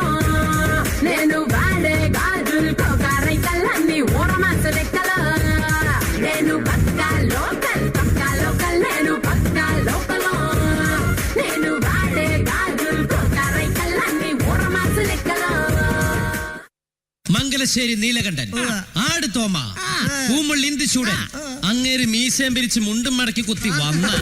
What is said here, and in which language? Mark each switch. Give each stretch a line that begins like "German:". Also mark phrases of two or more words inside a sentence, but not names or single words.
Telugu: నేను వాడే గాజులు కోకారైకల్లన్నీ ఊరమాసు లెక్కలు. నేను పక్కా లోకల్ నేను పక్కా లోకల్. నేను వాడే గాజులు కోకారైకల్లన్నీ ఊరమాసు లెక్కలు.
Malayalam: മംഗലശ്ശേരി നീലകണ്ഠൻ, ആട് തോമ, പൂമുൾ ഇന്ദുചൂടൻ, അങ്ങേര് മീശയും പിരിച്ച് മുണ്ടും മടക്കി കുത്തി വന്ന